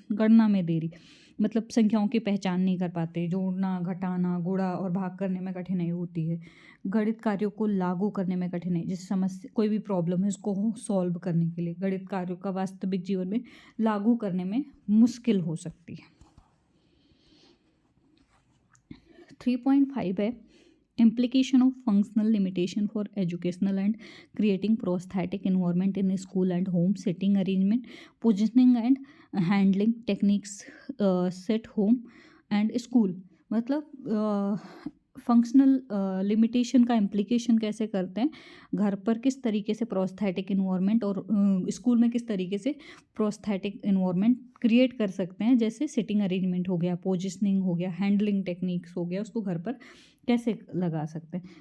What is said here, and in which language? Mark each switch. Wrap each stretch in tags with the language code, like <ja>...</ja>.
<hi>गणना में देरी, मतलब संख्याओं की पहचान नहीं कर पाते, जोड़ना, घटाना, गुणा और भाग करने में कठिनाई होती है। गणित कार्यों को लागू करने में कठिनाई, जैसे समस्या, कोई भी प्रॉब्लम है उसको सॉल्व करने के लिए गणित कार्यों का वास्तविक जीवन में लागू करने में मुश्किल हो सकती है।</hi> <en>3.5 है implication of functional limitation for educational and creating prosthetic environment in school and home, sitting arrangement, positioning and handling techniques, set home and school।</en> <hi>मतलब फंक्शनल लिमिटेशन का इम्प्लीकेशन कैसे करते हैं, घर पर किस तरीके से प्रोस्थेटिक इन्वायरमेंट और स्कूल में किस तरीके से प्रोस्थेटिक इन्वायरमेंट क्रिएट कर सकते हैं। जैसे सिटिंग अरेंजमेंट हो गया, पोजिशनिंग हो गया, हैंडलिंग टेक्निक्स हो गया, उसको घर पर कैसे लगा सकते हैं।</hi>